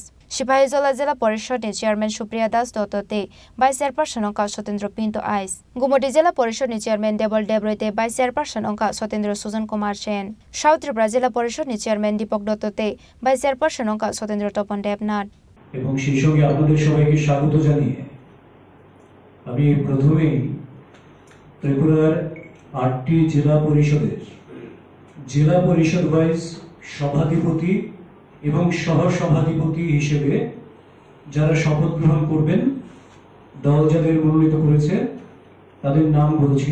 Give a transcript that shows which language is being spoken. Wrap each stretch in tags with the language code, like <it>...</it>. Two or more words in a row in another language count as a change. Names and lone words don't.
<trp>Sipahijala Jila Porishod ni chairman Supriya Das Dotto te</trp> <en>vice chairperson</en> <trp>Ongkha Sotendra Pinto Ais. Gumoti Jila Porishod ni chairman Debol Debroi te</trp> <en>vice chairperson</en> <trp>Ongkha Sotendra Sujan Kumar Sen. South Tripura Jila Porishod ni chairman Deepak Dotto te</trp> <en>vice chairperson</en> <trp>Ongkha Sotendra Topan Devnath.</trp> <bn>এবং সেই সঙ্গে আপনাদের সবাইকে স্বাগত জানিয়ে আমি প্রথমেই ত্রিপুরার 8টি জেলা পরিষদের জেলা পরিষদ ওয়াইজ সভাধিপতি এবং সহসভাধিপতি হিসেবে যারা শপথ গ্রহণ করবেন, দল যাদের মনোনীত করেছে তাদের নাম বলছি।</bn>